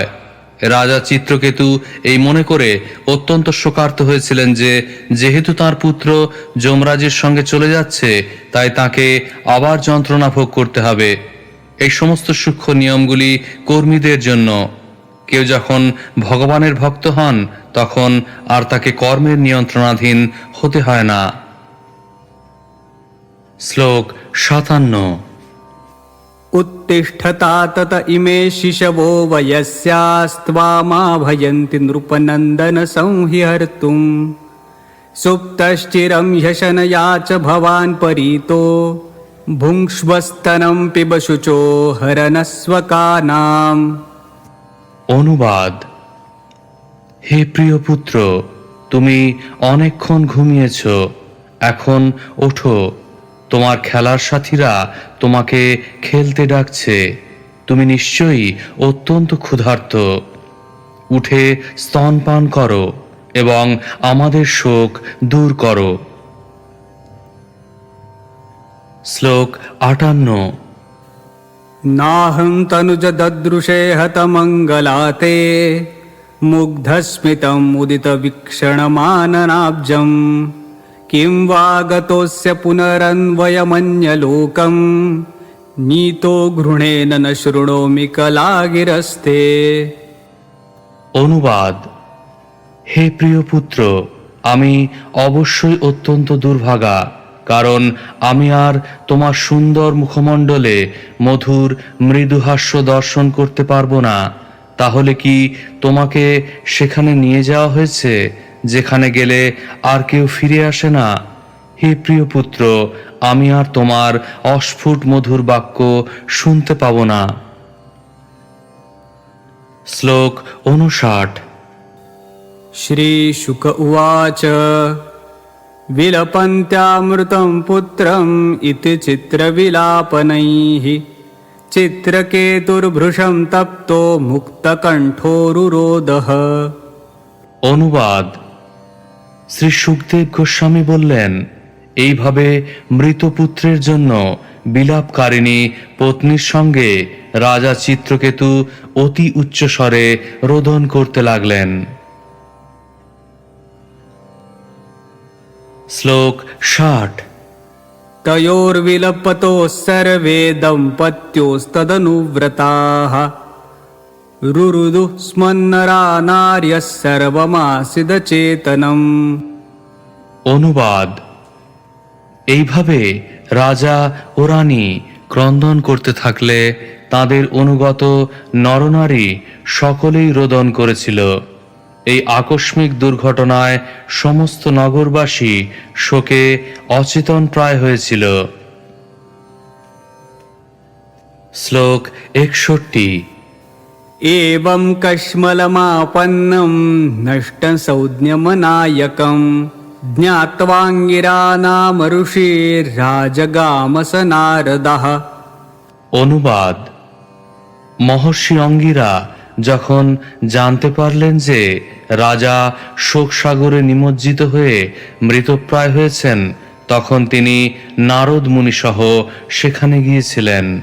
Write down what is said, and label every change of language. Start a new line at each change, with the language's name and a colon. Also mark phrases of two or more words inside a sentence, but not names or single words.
Bangla: রাজা চিত্রকেতু এই মনে করে অত্যন্ত শোকার্ত হয়েছিলেন যে যেহেতু তার পুত্র যমরাজের সঙ্গে চলে যাচ্ছে, তাই তাকে আবার যন্ত্রণা ভোগ করতে হবে। এই সমস্ত সূক্ষ্ম নিয়মগুলি কর্মীদের জন্য। কেউ যখন ভগবানের ভক্ত হন, তখন আর তাকে কর্মের নিয়ন্ত্রণাধীন হতে হয় না। শ্লোক 57।
Sanskrit: उत्तिष्ठता तत इमे शिशवो वयस्यास्त्वामा भयन्ति नृपनन्दन संह्यर्तुम् सुप्तश्चिरं ह्यशनया च भवान् परीतो भुङ्क्ष्वस्तनं पिब शुचो हरनस्वकानाम्।
Bangla: অনুবাদ: হে প্রিয় পুত্র, তুমি অনেকক্ষণ ঘুমিয়েছ, এখন ওঠো। তোমার খেলার সাথীরা তোমাকে খেলতে ডাকছে। তুমি নিশ্চয়ই অত্যন্ত ক্ষুধার্ত। উঠে স্তনপান করো এবং আমাদের শোক দূর করো। শ্লোক 58।
Sanskrit: नाहं तनुज ददृशे हतमङ्गलाते मुग्धस्मितं मुदितवीक्षणमाननाब्जम् किं वा गतोऽस्य पुनरन्वयमन्यलोकं नीतो घृणेन न शृणोमि कलागिरस्ते।
Bangla: অনুবাদ: হে প্রিয় পুত্র, আমি অবশ্যই অত্যন্ত দুর্ভাগা, কারণ আমি আর তোমার সুন্দর মুখমণ্ডলে মধুর মৃদুহাস্য দর্শন করতে পারবো না। তাহলে কি তোমাকে সেখানে নিয়ে যাওয়া হয়েছে যেখানে গেলে আর কেউ ফিরে আসে না? হে প্রিয় পুত্র, আমি আর তোমার অস্ফুট মধুর বাক্য শুনতে পাবো না। শ্লোক 59।
Sanskrit: श्रीशुक उवाच विलपन्त्यामृतं पुत्रम् इति चित्रविलापनैः चित्रकेतुर्भृशं तप्तो मुक्तकण्ठोरुरोदः।
Bangla: অনুবাদ: শ্রী সুখদেব গোস্বামী বললেন, এইভাবে মৃত পুত্রের জন্য বিলাপকারিণী পত্নীর সঙ্গে রাজা চিত্রকেতু অতি উচ্চস্বরে রোদন করতে লাগলেন। শ্লোক 60।
Sanskrit: तयोर्विलपतोः सर्वे दम्पत्योस्तदनुव्रताः रुरुदुः स्मन्नरा नार्यः सर्वमासिदचेतनम्।
Bangla: অনুবাদ: এইভাবে রাজা ও রানী ক্রন্দন করতে থাকলে তাদের অনুগত নরনারী সকলেই রোদন করেছিল। এই আকস্মিক দুর্ঘটনায় সমস্ত নগরবাসী শোকে অচেতন প্রায় হয়েছিল। শ্লোক 61।
Sanskrit: एवं कश्मलमापन्नं नष्टं संज्ञमनायकं ज्ञात्वाङ्गिरानामऋषिर्राजगामस नारदः।
Bangla: অনুবাদ: মহর্ষি অঙ্গিরা যখন জানতে পারলেন যে রাজা শোকসাগরে নিমজ্জিত হয়ে মৃতপ্রায় হয়েছেন, তখন তিনি নারদ মুনি সহ সেখানে গিয়েছিলেন।